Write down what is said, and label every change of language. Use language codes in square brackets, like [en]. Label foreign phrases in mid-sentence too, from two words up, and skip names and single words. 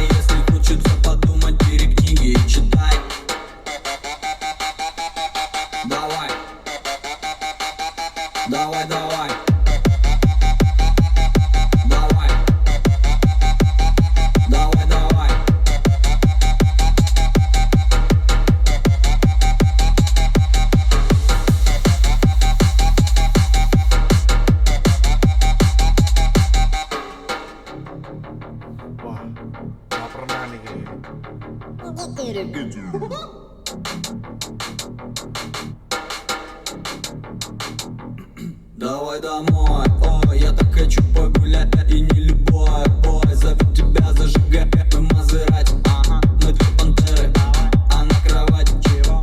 [ru] Если хочется подумать, бери книги и читай. Давай. Давай, давай. Давай. Давай, давай. [id] Wah, nggak pernah nih kayak gini. [ru] Давай домой, ой, я так хочу погулять. И не любой бой зовет тебя зажигать. Мы Мазерати, мы две пантеры. А на кровати чего?